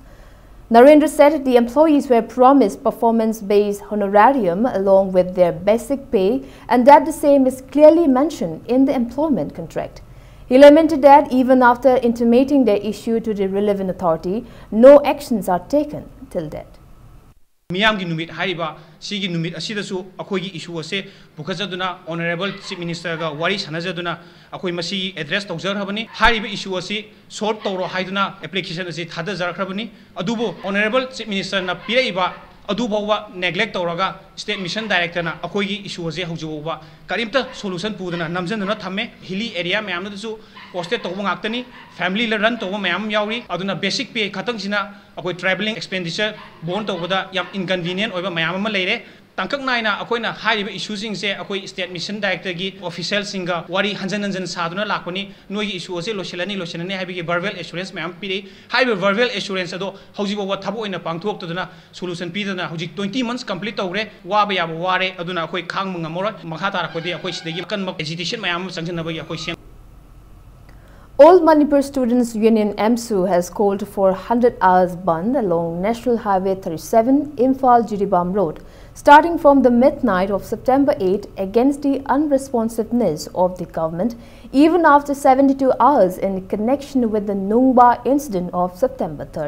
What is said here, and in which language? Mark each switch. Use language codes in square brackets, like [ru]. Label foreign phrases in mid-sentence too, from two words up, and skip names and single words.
[en] Narendra said the employees were promised performance-based honorarium along with their basic pay and that the same is clearly mentioned in the employment contract. He lamented that even after intimating their issue to the relevant authority, no actions are taken till date. [mni] Miyamgi numit hariba sigi numit asidasu akoigi issue ase bukajaduna [en] honorable chief minister [mni] ga wari sanajaduna akoi masi address tawjar habani hariba issue ase solve tawro haiduna application ase thada jarkhrabani adubo [en] honorable chief minister [mni] na piraiba adubawa neglect tawraga [en] state mission director [mni] na akoigi issue ase haujuba karimta solution pudana namjanduna thamme [en] hilly area [mni] mayamna dasu posted tawba ngaktani family la run tawba mayam yauri aduna [en] basic pay [mni] khatang sina akoi [en] traveling expenditure bond [mni] tawbada yam inconvenient oiba mayam ama leire tangkak naina akoina hariba issue sing se akoi [en] state mission director [mni] gi official singa wari hanjan hanjan saduna lakoni noi issue ase loselani habi [en] verbal assurance [mni] mayam piri haiba [en] verbal assurance [mni] ado haujiba wa thabo oina pangthok taduna solution pidana hauji [en] 20 months complete [mni] tawre waba yaba ware aduna akoi khang mangamora makha tara kodi akoi sidagi kan agitation mayam sangjana bagi akoi. [en] All Manipur Students Union MSU has called for 100 hours band along National Highway 37 Imphal-Jiribam Road starting from the midnight of September 8 against the unresponsiveness of the government even after 72 hours in connection with the Nungba incident of September 3rd.